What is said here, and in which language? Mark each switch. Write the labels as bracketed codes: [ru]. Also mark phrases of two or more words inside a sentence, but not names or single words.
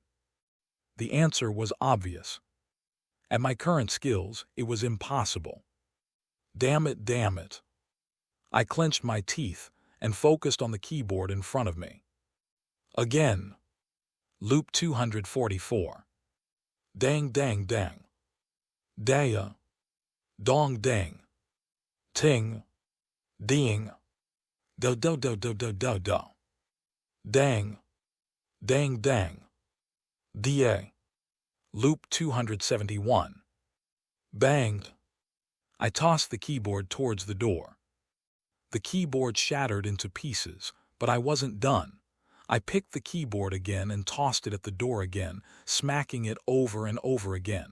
[en] The answer was obvious. At my current skills, it was impossible. Damn it, damn it. I clenched my teeth and focused on the keyboard in front of me. Again. Loop 244. Dang, dang, dang. Daya. Dong, dang. Ting. Ding. Do, do, do, do, do, do, do. Dang. Dang, dang. Da. Loop 271. Bang. I tossed the keyboard towards the door. The keyboard shattered into pieces, but I wasn't done. I picked the keyboard again and tossed it at the door again, smacking it over and over again.